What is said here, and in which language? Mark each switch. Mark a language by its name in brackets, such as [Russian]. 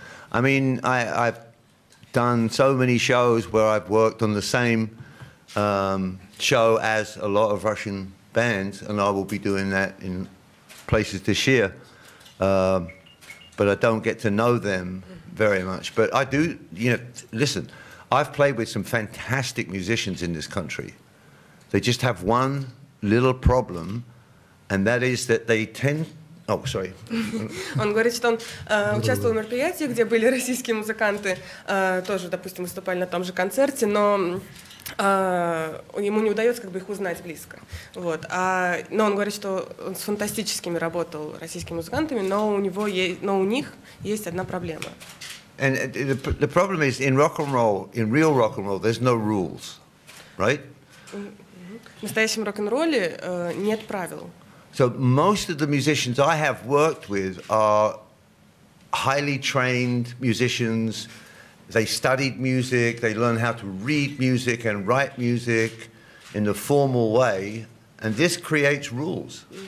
[English] I mean, I've done so many shows where I've worked on the same show as a lot of Russian bands, and I will be doing that in places this year. But I don't get to know them very much. But I do, you know, listen, I've played with some fantastic musicians in this country. They just have one little problem, and that is that they tend... Oh, sorry. [Russian] Он говорит, что он участвовал в мероприятии, где были российские музыканты, тоже, допустим, выступали на том же концерте, но ему не удается как бы их узнать близко. Вот. Но он говорит, что он с фантастическими работал российскими музыкантами, но у них есть одна проблема. [English] And the problem is in rock and roll, in real rock and roll, there's no rules, right? [Russian] В настоящем рок-н-ролле нет правил. [English] So most of the musicians I have worked with are highly trained musicians. They studied music, they learn how to read music and write music in a formal way, and this creates rules.